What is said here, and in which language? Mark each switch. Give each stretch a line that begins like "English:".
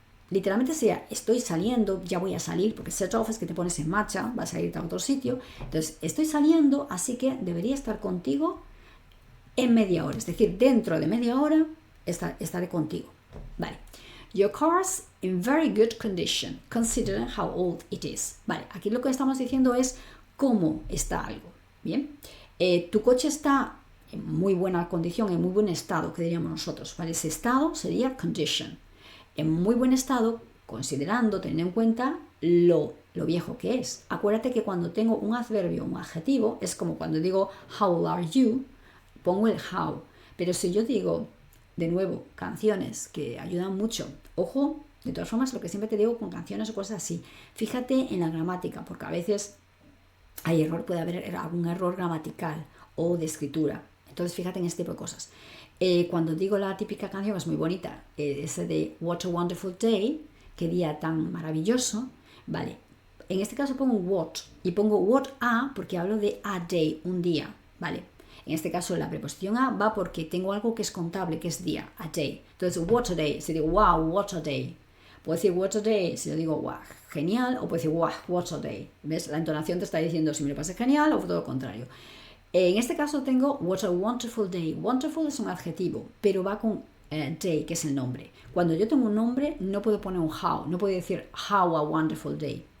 Spanish: Literalmente sería, estoy saliendo, ya voy a salir, porque set off es que te pones en marcha, vas a irte a otro sitio. Entonces, estoy saliendo, así que debería estar contigo en media hora. Es decir, dentro de media hora estaré contigo. Vale.
English: Your car's in very good condition, considering how old it is.
Spanish: Vale, aquí lo que estamos diciendo es cómo está algo. Bien. Tu coche está en muy buena condición, en muy buen estado, que diríamos nosotros. ¿Vale? Ese estado sería condition. En muy buen estado, considerando, teniendo en cuenta lo viejo que es. Acuérdate que cuando tengo un adverbio, un adjetivo, es como cuando digo
English: how old are you,
Spanish: pongo el how. Pero si yo digo, de nuevo, canciones que ayudan mucho. Ojo, de todas formas, lo que siempre te digo con canciones o cosas así. Fíjate en la gramática, porque a veces puede haber algún error gramatical o de escritura. Entonces, fíjate en este tipo de cosas. Cuando digo la típica canción, es muy bonita, ese de
English: What a Wonderful Day,
Spanish: qué día tan maravilloso, vale. En este caso pongo what y pongo what a porque hablo de a day, un día, vale. En este caso la preposición a va porque tengo algo que es contable, que es día, a day.
English: Entonces, what a day,
Spanish: si digo,
English: wow, what a day.
Spanish: Puedo decir
English: what a day
Spanish: si yo digo, wow, genial, o puedo decir, wow, what a day. ¿Ves? La entonación te está diciendo si me lo pasé genial o todo lo contrario. En este caso tengo
English: what a wonderful day.
Spanish: Wonderful es un adjetivo, pero va con day, que es el nombre. Cuando yo tengo un nombre, no puedo poner un how, no puedo decir
English: how a wonderful day.